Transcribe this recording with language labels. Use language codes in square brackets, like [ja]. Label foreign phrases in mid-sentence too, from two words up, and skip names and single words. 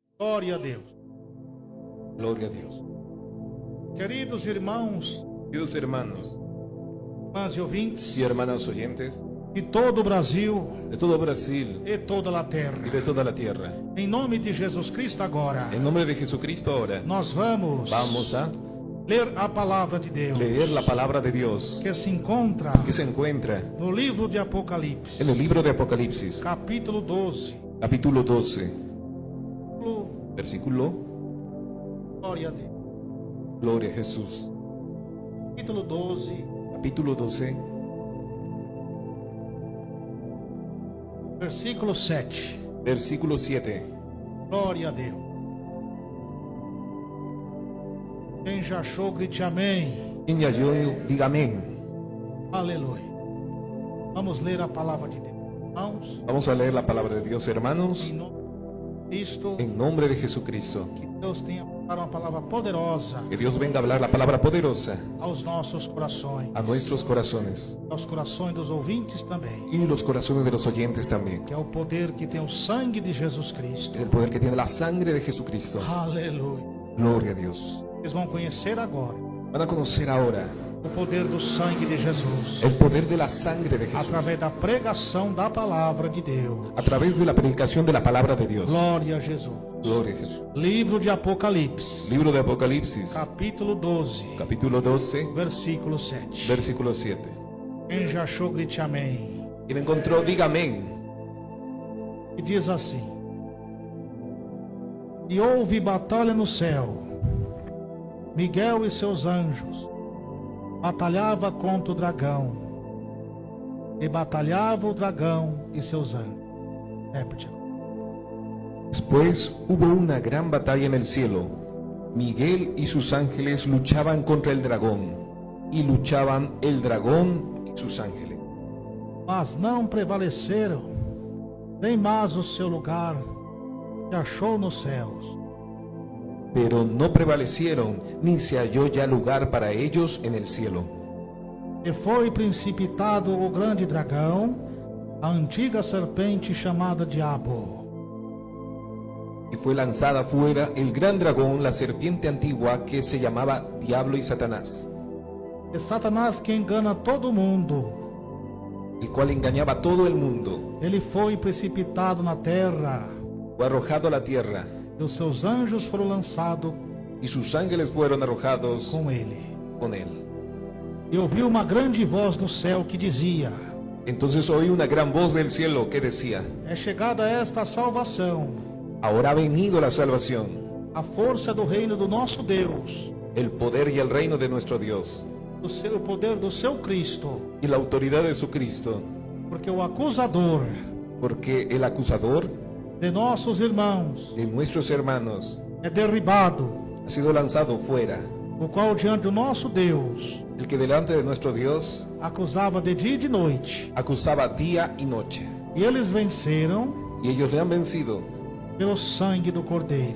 [pt] Glória a Deus. [es] Gloria a Dios. [pt] Queridos irmãos, [es] Queridos hermanos [pt] irmãs e ouvintes [es] y hermanas oyentes [pt] de todo o Brasil [es] de todo Brasil [pt] e toda a [es] y [pt] terra, [es] de toda la tierra, [pt] em nome de Jesus Cristo agora, [es] en nombre de Jesucristo ahora [pt] nós vamos [es] a [pt] ler a palavra de Deus [es] leer la palabra de Dios [pt] que se encontra [es] que se encuentra [pt] no livro de Apocalipse, [es] en el libro de Apocalipsis, [pt] capítulo 12. [es] capítulo 12, versículo, [pt] Glória a Deus. [es] Gloria a Jesús. [pt] Capítulo 12, [es] Capítulo 12, [pt] versículo 7. [es] versículo 7. [pt] Glória a Deus. Quem já achou, grite amém. [es] Quien ya yo diga amén. [pt] Aleluia. Vamos ler a palavra de Deus. Irmãos, [es] Vamos a leer la palabra de Dios, hermanos, [pt] em nome de Cristo, [es] en nombre de Jesucristo. [pt] que Deus tenha para uma palavra poderosa [es] Que Dios venga a hablar la palabra poderosa [pt] aos nossos corações, [es] a nuestros corazones [pt] aos corações dos ouvintes também, [es] y los corazones de los oyentes también. [pt] que é o poder que tem o sangue de Jesus Cristo. [es] El poder que tiene la sangre de Jesucristo. [pt] Aleluia. [es] Gloria a Dios. [pt] Vocês vão conhecer agora [es] Van a conocer ahora [pt] o poder do sangue de Jesus [es] el poder de la sangre de Jesús [pt] através da pregação da palavra de Deus. [es] a través de la predicación de la palabra de Dios. [pt] Glória a Jesus. [es] Gloria a Jesús. [pt] Livro de Apocalipse, [es] Libro de Apocalipsis, [pt] capítulo 12, [es] capítulo 12, [pt] versículo 7. [es] versículo 7. [pt] Quem já achou, grite amém. [es] Quien encontró, diga amén. [pt] E diz assim: E houve batalha no céu. Miguel e seus anjos batalhava contra o dragão. E batalhava o dragão e seus anjos. Repete. [es] Después hubo una gran batalla en el cielo. Miguel y sus ángeles luchaban contra el dragón, y luchaban el dragón y sus ángeles. [pt] Mas não prevaleceram, nem mais o seu lugar se achou nos céus. [es] Pero no prevalecieron, ni se halló ya lugar para ellos en el cielo. [pt] E foi precipitado o grande dragão, a antiga serpente chamada Diabo, [es] Y fue lanzada fuera el gran dragón, la serpiente antigua que se llamaba Diablo y Satanás, [pt] e Satanás que engana todo mundo. [es] el cual engañaba a todo el mundo. [pt] Ele foi precipitado na terra, [es] Fue arrojado a la tierra, [pt] e os seus anjos foram lançados [es] y sus ángeles fueron arrojados [pt] com ele. [es] con él. [pt] E ouviu uma grande voz no céu que dizia: [es] Entonces oí una gran voz del cielo que decía: [pt] É chegada esta salvação, [es] Ahora ha venido la salvación, [pt] a força do reino do nosso Deus, [es] el poder y el reino de nuestro Dios, [pt] o poder do seu Cristo, [es] y la autoridad de su Cristo, [pt] porque o acusador [es] porque el acusador [pt] de nossos irmãos [es] de nuestros hermanos [pt] é derribado, [es] ha sido lanzado fuera, [pt] o qual diante do nosso Deus [es] el que delante de nuestro Dios [pt] acusava de dia e de noite. [es] acusaba día y noche. [pt] E eles venceram [es] Y ellos le han vencido [pt] pelo sangue do Cordeiro